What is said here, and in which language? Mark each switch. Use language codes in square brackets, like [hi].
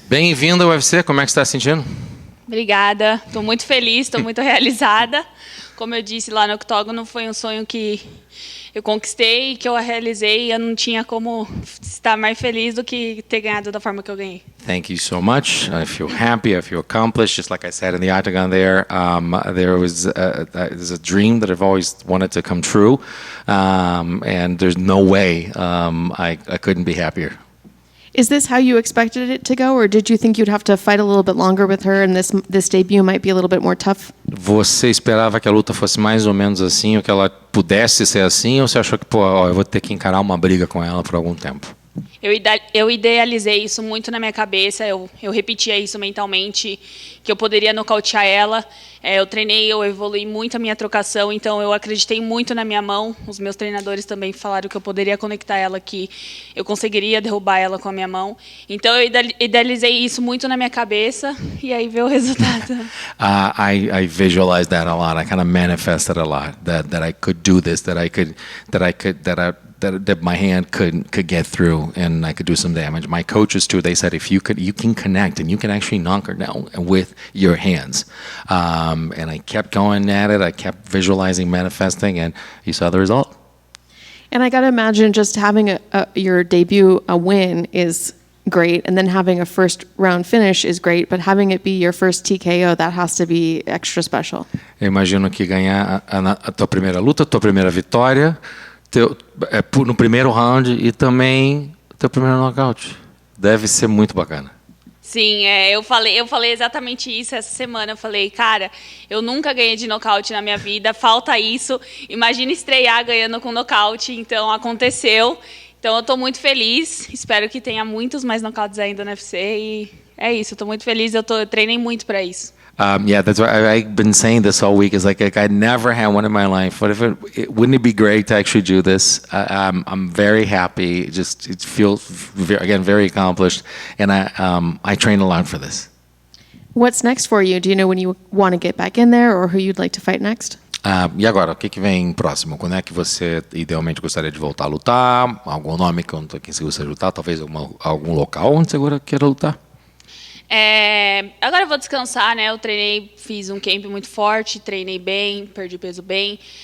[pt] Bem-vindo ao UFC, como é que você está se sentindo? Obrigada, estou muito feliz, estou muito realizada. Como eu disse lá no octógono, foi um sonho que eu conquistei, que eu realizei, e eu não tinha como estar mais feliz do que ter ganhado da forma que eu ganhei. [en] Thank you so much. I feel happy, I feel accomplished. Just like I said in the octagon there's a dream that I've always wanted to come true, and there's no way I couldn't be happier. Is this how you expected it to go, or did you think you'd have to fight a little bit longer with her and this debut might be a little bit more tough? [pt] Você esperava que a luta fosse mais ou menos assim, ou que ela pudesse ser assim, ou você achou que, eu vou ter que encarar uma briga com ela por algum tempo? Eu idealizei isso muito na minha cabeça, eu repetia isso mentalmente, que eu poderia nocautear ela. Eu treinei, eu evolui muito a minha trocação, então eu acreditei muito na minha mão. Os meus treinadores também falaram que eu poderia conectar ela, que eu conseguiria derrubar ela com a minha mão. Então eu idealizei isso muito na minha cabeça e aí veio o resultado. [en] I visualized that a lot. I kind of manifested a lot that I could do this, that my hand could get through and I could do some damage. My coaches too, they said you can connect and you can actually knock her down with your hands. And I kept going at it. I kept visualizing, manifesting, and you saw the result. And I got to imagine just having your debut a win is great, and then having a first round finish is great, but having it be your first TKO, that has to be extra special. [pt] Eu imagino que ganhar a tua primeira luta, a tua primeira vitória, no primeiro round e também teu primeiro nocaute. Deve ser muito bacana. Sim, eu falei exatamente isso essa semana. Eu falei, cara, eu nunca ganhei de nocaute na minha vida, falta isso. Imagina estrear ganhando com nocaute, então aconteceu. Então eu estou muito feliz, espero que tenha muitos mais nocautes ainda no UFC e é isso, estou muito feliz, eu treinei muito para isso. [en] Yeah, that's why I've been saying this all week. Is like I never had one in my life. But wouldn't it be great to actually do this? I'm very happy. Just it feels very accomplished, and I train a lot for this. What's next for you? Do you know when you want to get back in there, or who you'd like to fight next? [pt] E agora, o que vem próximo? Quando é que você idealmente gostaria de voltar a lutar? Algum nome que você gostaria de lutar? Talvez algum local onde você queira lutar? Agora eu vou descansar, né? Eu treinei, fiz um camp muito forte, treinei bem, perdi peso bem.